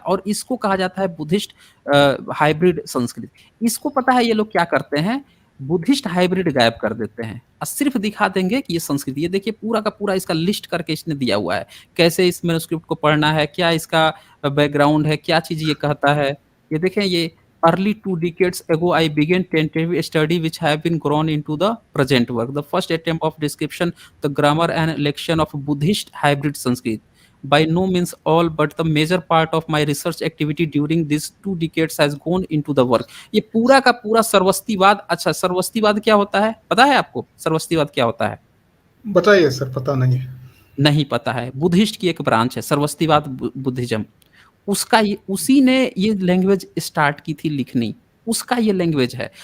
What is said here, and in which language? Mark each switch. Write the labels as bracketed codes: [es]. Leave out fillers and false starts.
[hi] और इसको कहा जाता है बुद्धिस्ट हाइब्रिड संस्कृत। इसको पता है ये लोग क्या करते हैं, बुद्धिस्ट हाइब्रिड गायब कर देते हैं और सिर्फ दिखा देंगे कि ये संस्कृत। ये देखिए पूरा का पूरा इसका लिस्ट करके इसने दिया हुआ है, कैसे इस मैन्युस्क्रिप्ट को पढ़ना है, क्या इसका बैकग्राउंड है, क्या चीज ये कहता है। ये देखें, ये [en] early 2 decades ago I began tentative study which have been grown into the present work. The first attempt of description, the grammar and lexion of Buddhist hybrid Sanskrit. By no means all, but the major part of my research activity during these 2 decades has gone into the work. [hi] ये पूरा का पूरा सर्वस्तिवाद। अच्छा, सर्वस्तिवाद क्या होता है पता है आपको? सर्वस्तिवाद क्या होता है? बताइए सर, पता नहीं है। नहीं पता है? बुद्धिस्ट की एक ब्रांच है सर्वस्तिवाद, बुद्धिज्म। उसका ये, उसी ने ये लैंग्वेज स्टार्ट की थी लिखनी, उसका ये लैंग्वेज है।